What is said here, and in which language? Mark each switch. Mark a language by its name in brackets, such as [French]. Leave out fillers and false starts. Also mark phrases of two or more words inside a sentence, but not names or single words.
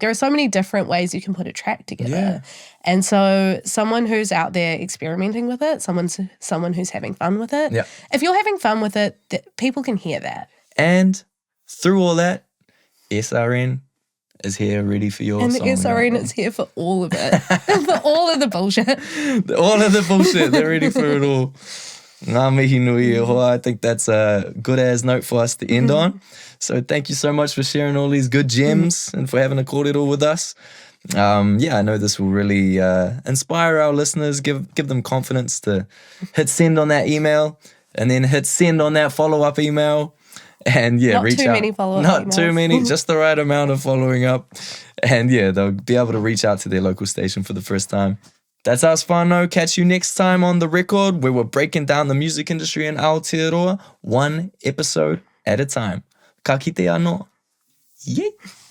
[English] There are so many different ways you can put a track together. And so someone who's out there experimenting with it, someone who's having fun with it, if you're having fun with it, people can hear that. And through all that, SRN is here ready for your and song. And the SRN is here for all of it. For all of the bullshit. All of the bullshit. They're ready for it all. [Māori] Ngā mihi nui e hoa. [English] I think that's a good as note for us to end on. So thank you so much for sharing all these good gems and for having a kōrero with us. I know this will really inspire our listeners, give them confidence to hit send on that email, and then hit send on that follow-up email. And not reach too out. many follow-up Not emails. too many, just the right amount of following up. And they'll be able to reach out to their local station for the first time. That's us, whānau. Catch you next time on The Record, where we're breaking down the music industry in Aotearoa, one episode at a time. [Māori] Ka kite anō. Yeah.